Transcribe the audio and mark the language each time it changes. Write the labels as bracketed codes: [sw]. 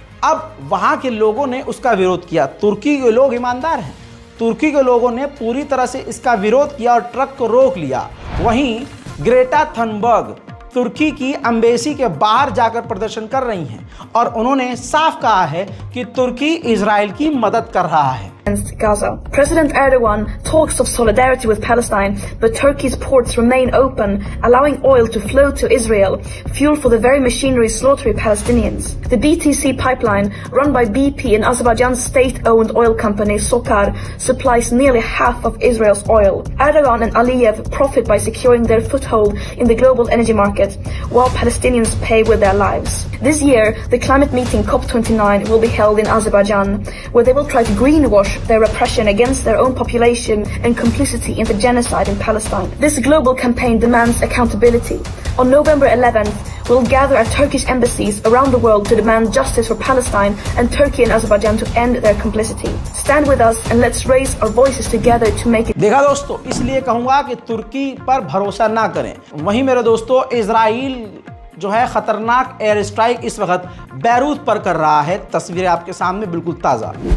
[hi] अब वहाँ के लोगों ने उसका विरोध किया। तुर्की के लोग ईमानदार हैं, तुर्की के लोगों ने पूरी तरह से इसका विरोध किया और ट्रक को रोक लिया। वहीं ग्रेटा थनबर्ग तुर्की की एम्बेसी के बाहर जाकर प्रदर्शन कर रही हैं और उन्होंने साफ कहा है कि तुर्की इजराइल की मदद कर रहा है। [en] Gaza. President Erdogan talks of solidarity with Palestine, but Turkey's ports remain open, allowing oil to flow to Israel, fuel for the very machinery slaughtering Palestinians. The BTC pipeline, run by BP and Azerbaijan's state-owned oil company Sokar, supplies nearly half of Israel's oil. Erdogan and Aliyev profit by securing their foothold in the global energy market, while Palestinians pay with their lives. This year, the climate meeting COP29 will be held in Azerbaijan, where they will try to greenwash their repression against their own population and complicity in the genocide in Palestine. This global campaign demands accountability. On November 11th, we'll gather at Turkish embassies around the world to demand justice for Palestine and Turkey and Azerbaijan to end their complicity. Stand with us and let's raise our voices together to make it. [hi] देखा दोस्तों, इसलिए कहूंगा कि तुर्की पर भरोसा ना करें। वहीं मेरे दोस्तों, इजराइल जो है खतरनाक एयर स्ट्राइक इस वक्त बैरूत पर कर रहा है। तस्वीरें आपके सामने बिल्कुल ताज़ा।